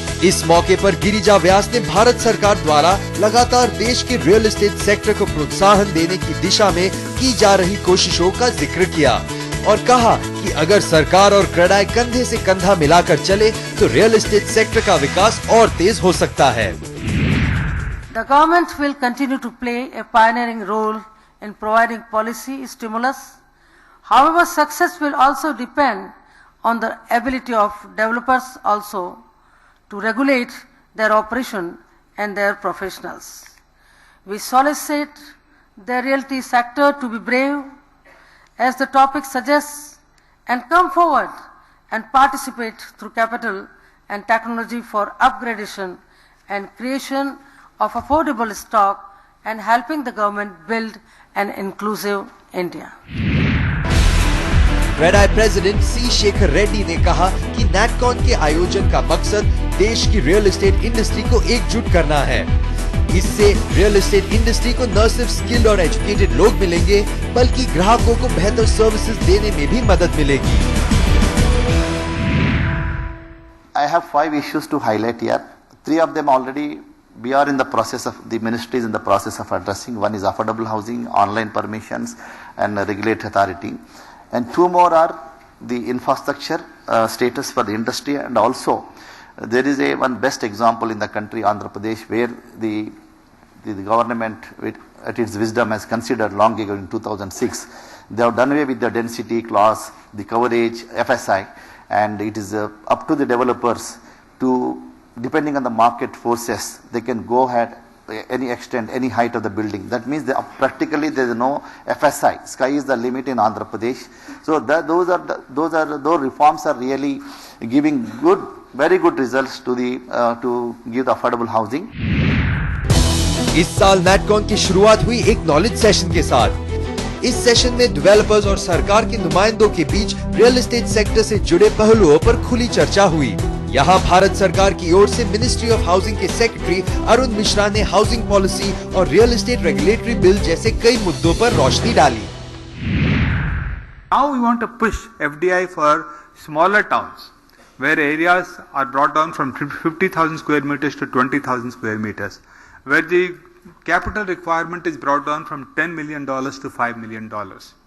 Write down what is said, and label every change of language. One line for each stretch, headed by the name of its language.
Hindi: इस मौके पर गिरिजा व्यास ने भारत सरकार द्वारा लगातार देश के रियल एस्टेट सेक्टर को प्रोत्साहन देने की दिशा में की जा रही कोशिशों का जिक्र किया और कहा कि अगर सरकार और क्रेडाई कंधे से कंधा मिलाकर चले तो रियल एस्टेट सेक्टर का विकास और तेज हो सकता है।
English: The government will continue to play a pioneering role in providing policy stimulus. However, success will also depend on the ability of developers also to regulate their operation and their professionals. We solicit the realty sector to be brave, as the topic suggests, and come forward and participate through capital and technology for upgradation and creation of affordable stock and helping the government build an inclusive India.
Hindi: CREDAI president C. Shekhar Reddy ने कहा कि NatCon के आयोजन का मकसद देश की real estate industry को एकजुट करना है। इससे रियल एस्टेट इंडस्ट्री को न सिर्फ स्किल्ड और एजुकेटेड लोग मिलेंगे, बल्कि ग्राहकों को बेहतर सर्विसेज देने में भी मदद मिलेगी।
English: I have 5 issues to highlight here. 3 of them already we are in the process of, the ministry is in the process of addressing. One is affordable housing, online permissions and regulatory authority. And 2 more are the infrastructure status for the industry, and also there is one best example in the country, Andhra Pradesh, where the government at its wisdom has considered long ago in 2006. They have done away with the density clause, the coverage, FSI, and it is up to the developers to, depending on the market forces, they can go ahead any extent, any height of the building. That means practically there is no FSI. Sky is the limit in Andhra Pradesh. So those reforms are really giving very good results to give the affordable housing.
Hindi: इस साल नेटकॉन की शुरुआत हुई एक knowledge session के साथ। इस session में डेवलपर्स और सरकार के नुमाइंदों के बीच रियल एस्टेट सेक्टर से जुड़े पहलुओं पर खुली चर्चा हुई। यहाँ भारत सरकार की ओर से मिनिस्ट्री ऑफ हाउसिंग के सेक्रेटरी अरुण मिश्रा ने हाउसिंग पॉलिसी और रियल एस्टेट रेगुलेटरी बिल जैसे कई मुद्दों पर रोशनी डाली।
English: Now we want to push FDI for smaller towns where areas are brought down from 50,000 square meters to 20,000 square meters, where the capital requirement is brought down from $10 million to $5 million.